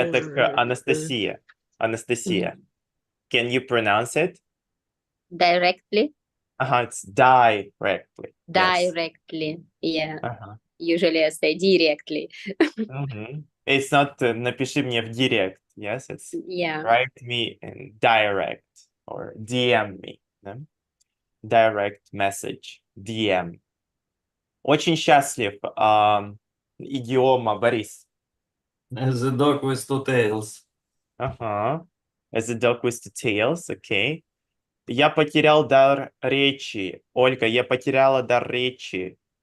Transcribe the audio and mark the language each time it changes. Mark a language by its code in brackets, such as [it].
[ru] это к [en] Анастасия. Анастасия. Can you pronounce it? Directly. It's directly. Directly. Yes. Yeah. Usually I say directly. It's not [ru] напиши мне в директ. [en] Yes, it's write me in direct or DM me. [ru] Да? [en] Direct message. DM. [ru] Очень счастлив. Идиома, Борис. [en] As a dog with two tails. As a dog with two tails, okay. [ru] Я потерял дар речи. Ольга, я потеряла дар речи.